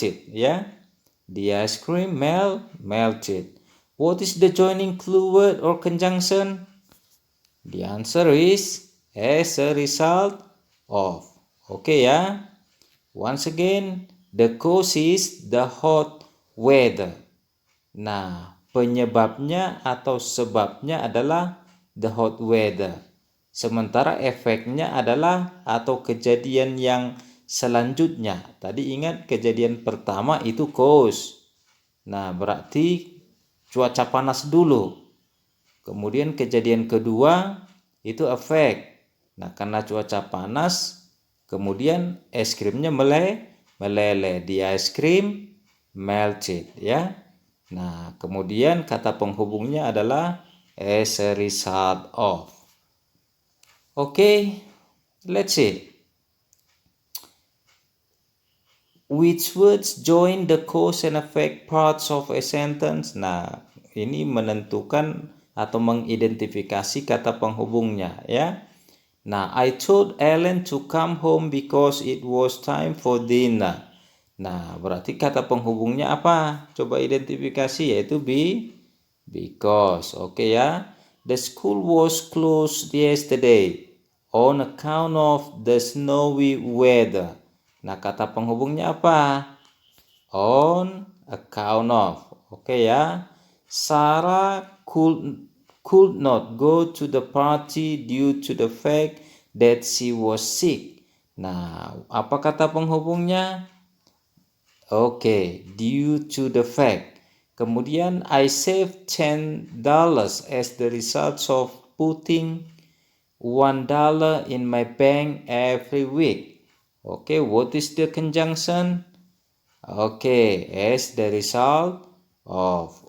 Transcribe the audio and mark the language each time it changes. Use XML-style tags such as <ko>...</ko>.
<en>Yeah. The ice cream melted. What is the joining clue word or conjunction? The answer is as a result of. Okay ya. Once again, the cause is the hot weather.</en> <id>Nah, penyebabnya atau sebabnya adalah</id> <en>the hot weather.</en> <id>Sementara efeknya adalah atau kejadian yang selanjutnya. Tadi ingat kejadian pertama itu cause. Nah, berarti cuaca panas dulu. Kemudian kejadian kedua itu efek. Nah, karena cuaca panas, kemudian es krimnya meleleh.</id> <en>The ice cream melted ya.</en> <id>Nah, kemudian kata penghubungnya adalah</id> <en>as a result of. Okay, let's see. Which words join the cause and effect parts of a sentence?</en> <id>Nah, ini menentukan atau mengidentifikasi kata penghubungnya ya.</id> <en>Nah, I told Ellen to come home because it was time for dinner.</en> <id>Nah, berarti kata penghubungnya apa? Coba identifikasi, yaitu because. Oke ya.</id> <en>The school was closed yesterday on account of the snowy weather.</en> <id>Nah, kata penghubungnya apa?</id> <en>On account of. Oke ya. Sarah could not go to the party due to the fact that she was sick.</en> <id>Nah, apa kata penghubungnya?</id> <en>Oke, due to the fact.</en> <id>Kemudian</id> <en>I saved $10 as the result of putting $1 in my bank every week. Okay, what is the conjunction? Okay, as the result of.</en>